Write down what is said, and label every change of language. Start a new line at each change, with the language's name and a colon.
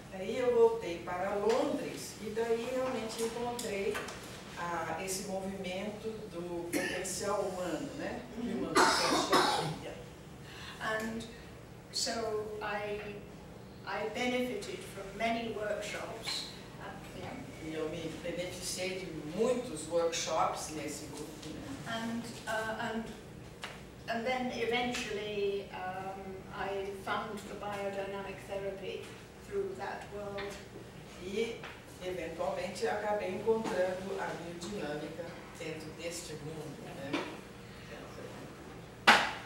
Portuguese: Aí eu voltei para Londres e daí realmente encontrei esse movimento do potencial humano, né?
English: Human potential. And so I benefited from many workshops at there.
Portuguese: E eu me beneficiei de muitos workshops nesse grupo, né?
English: And then eventually I found the biodynamic therapy through that world.
Portuguese: E eventualmente acabei encontrando a biodinâmica dentro deste mundo, né?